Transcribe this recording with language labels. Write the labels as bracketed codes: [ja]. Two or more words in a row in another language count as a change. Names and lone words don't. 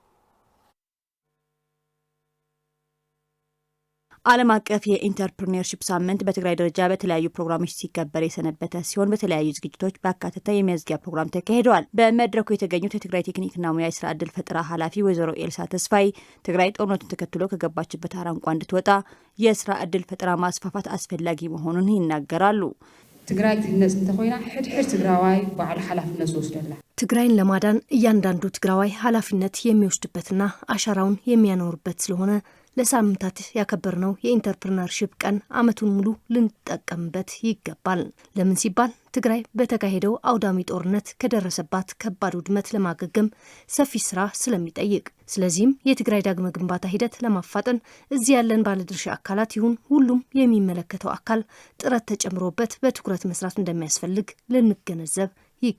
[am] ዓለም አቀፍ የኢንተርፕሪነርሺፕ ሳምንት በትግራይ ደረጃ በተለያዩ ፕሮግራሞች ሲከበር የሰነበተ ሲሆን በተለያዩ ዝግጅቶች በአካተታ የሚያዝጊያ ፕሮግራም ተካሂደዋል። በመድረኩ የተገኙት የትግራይ ቴክኒክና ሙያ የስራ ዕድል ፈጠራ ኃላፊ ወይዘሮ ኤልሳ ተስፋይ ትግራይ ጦርነቱን ተከትሎ ከገባችበት አረንቋ እንድትወጣ የስራ ዕድል ፈጠራ ማስፋፋት አስፈላጊ መሆኑን ይናገራሉ። [ti] ትግራይ ትህነጽ እንተኮይና ሕድሕድ ትግራዋይ ባዕሉ ኃላፊነት ዝወስደላ [am] ትግራይን ለማዳን እያንዳንዱ ትግራዋይ ኃላፊነት የሚወስድበትና አሻራውን የሚያኖርበት ስለሆነ ለሳምንታት ያከበርነው የኢንተርፕሪነርሺፕ ቀን ዓመቱን ሙሉ ልንጠቀምበት ይገባል። ለምን ሲባል ትግራይ በተካሄደው አውዳሚ ጦርነት ከደረሰባት ከባድ ውድመት ለማገገም ሰፊ ስራ ስለሚጠይቅ፣ ስለዚህም የትግራይ ዳግመ ግንባታ ሂደት ለማፋጠን እዚህ ያለን ባለድርሻ አካላት ይሁን ሁሉም የሚመለከተው አካል ጥረት ተጨምሮበት በትኩረት መስራት እንደሚያስፈልግ ልንገነዘብ ይገባል።